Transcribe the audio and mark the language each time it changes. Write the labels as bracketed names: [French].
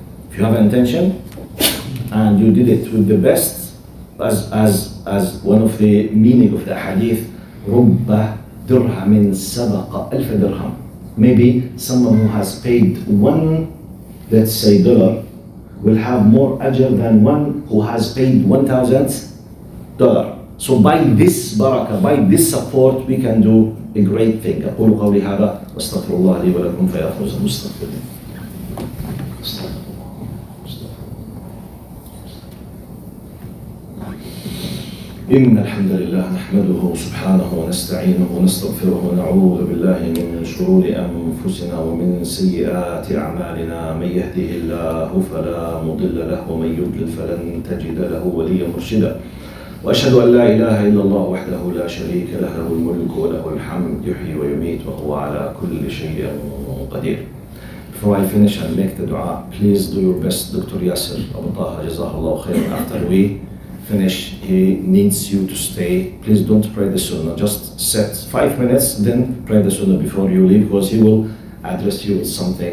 [English] If you have an intention and you did it with the best, as one of the meaning of the hadith, [Arabic] رُبَّ دِرْهَمٍ سَبَقَ أَلْفَ دِرْهَمٍ. [English] Maybe someone who has paid one, let's say, dollar, will have more ajr than one who has paid $1,000. So by this barakah, by this support, we can do a great thing. [Arabic] أقول قولي هذا واستغفر الله لي ولكم فيا فوز المستغفرين. إن الحمد لله نحمده سبحانه ونستعينه ونستغفره ونعوذ بالله من شرور أنفسنا ومن سيئات أعمالنا. من يهده الله فلا مضل له ومن يضلل فلن تجد له وليا مرشدا. وأشهد أن لا إله إلا الله وحده لا شريك له له الملك وله الحمد يحيي ويميت وهو على كل شيء قدير. [English] Before I finish and make the dua, please do your best. Dr. Yasser Abu Taha, Jazakallah khairan. After we finish, he needs you to stay. Please don't pray the sunnah. Just set 5 minutes, then pray the sunnah before you leave, because he will address you with something.